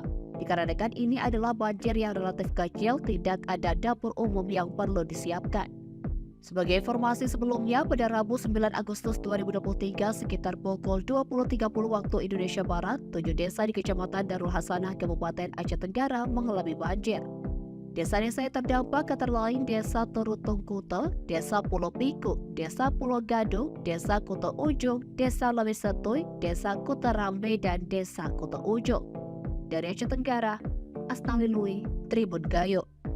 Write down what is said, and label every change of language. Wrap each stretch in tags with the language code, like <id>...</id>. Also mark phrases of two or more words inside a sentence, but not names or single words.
<id>Dikarenakan ini adalah banjir yang relatif kecil, tidak ada dapur umum yang perlu disiapkan. Sebagai informasi sebelumnya, pada Rabu 9 Agustus 2023 sekitar pukul 20.30 waktu Indonesia Barat, 7 desa di Kecamatan Darul Hasanah, Kabupaten Aceh Tenggara mengalami banjir. Desa-desa yang terdampak antara lain Desa Terutung Kute, Desa Pulau Piku, Desa Pulau Gadung, Desa Kuta Ujung, Desa Lawisatuy, Desa Kuta Rambe, dan Desa Kuta Ujung. Dari Aceh Tenggara, Asnawi Lui, Tribun Gayo.</id>